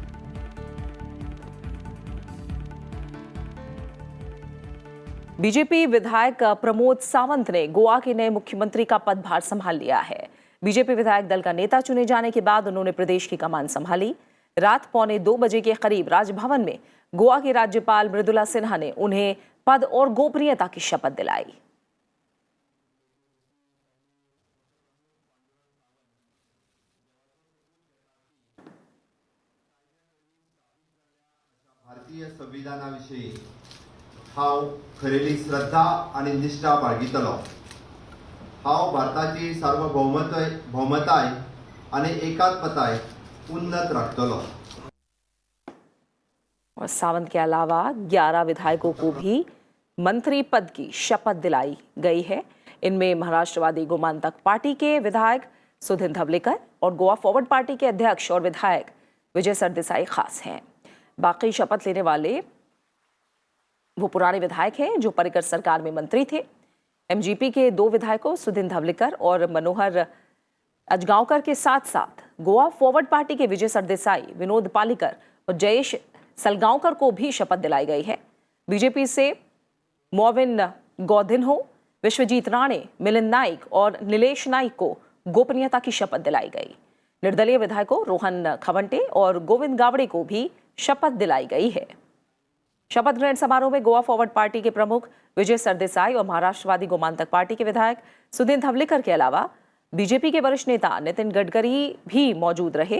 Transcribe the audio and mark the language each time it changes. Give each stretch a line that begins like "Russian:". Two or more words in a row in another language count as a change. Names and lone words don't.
Hindi: बीजेपी विधायक प्रमोद सावंत ने गोवा के नए मुख्यमंत्री का पदभार संभाल लिया है। बीजेपी विधायक दल का नेता चुने जाने के बाद उन्होंने प्रदेश की कमान संभाली। रात 1:45 बजे के करीब राजभवन में गोवा की राज्यपाल मृदुला सिन्हा ने उन्हें पद और गोपनीयता की शपथ दिलाई।
Konkani: भारतीय संविधानाविषयी हांव खरेली श्रद्धा आणि निष्ठा बाळगितलो। हांव भारताची सार्वभौमताय आणि एकात्मताय उन्नत राखतलो।
Hindi: और सावंत के अलावा 11 विधायकों को भी मंत्री पद की शपथ दिलाई गई है। इनमें महाराष्ट्रवादी गोमांतक पार्टी के विधायक सुदिन धवलिकर और गोवा फॉरवर्ड पार्टी के अध्यक्ष और विधायक विजय सरदेसाई खास हैं। बाकी शपथ लेने वाले वो पुराने विधायक हैं जो पर्रिकर सरकार में मंत्री थे। एमजीपी के 2 विधायकों सुदिन धवलिकर और मनोहर अजगांवकर के साथ साथ गोवा फॉरवर्ड पार्टी के विजय सरदेसाई, विनोद पालिकर और जयेश सलगांवकर को भी शपथ दिलाई गई है। बीजेपी से मोविन गौधिन्हो, विश्वजीत राणे, मिलिंद नाइक और नीलेश नाइक को गोपनीयता की शपथ दिलाई गई। निर्दलीय विधायकों रोहन खवंटे और गोविंद गावड़े को भी शपथ दिलाई गई है। शपथ ग्रहण समारोह में गोवा फॉरवर्ड पार्टी के प्रमुख विजय सरदेसाई और महाराष्ट्रवादी गोमांतक पार्टी के विधायक सुदिन धवलिकर के अलावा बीजेपी के वरिष्ठ नेता नितिन गडकरी भी मौजूद रहे।